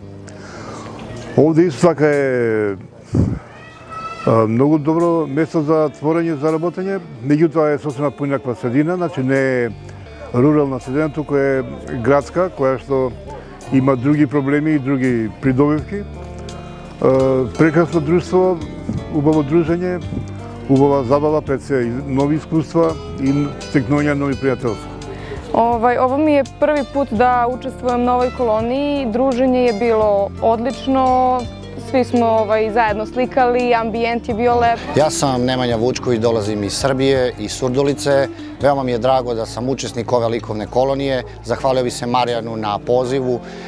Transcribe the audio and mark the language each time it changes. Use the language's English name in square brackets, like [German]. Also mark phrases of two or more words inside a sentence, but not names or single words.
[Macedonian] Овде исто така е многу добро место за творење, за работење, меѓутоа е сосема поинаква средина, значи не е рурална средина, туку е градска, која што има други проблеми и други придобивки. Прекрасно друштво, убаво дружење, убава забава, пред се нови искуства и стекнување нови пријателства. [Serbian] Ovo mi je prvi put da učestvujem na ovoj koloniji. Druženje je bilo odlično, svi smo zajedno slikali, ambijent je bio lep. Ja sam Nemanja Vučković, dolazim iz Srbije, iz Surdulice. Veoma mi je drago da sam učesnik ove likovne kolonije. Zahvalio bih se Marijanu na pozivu.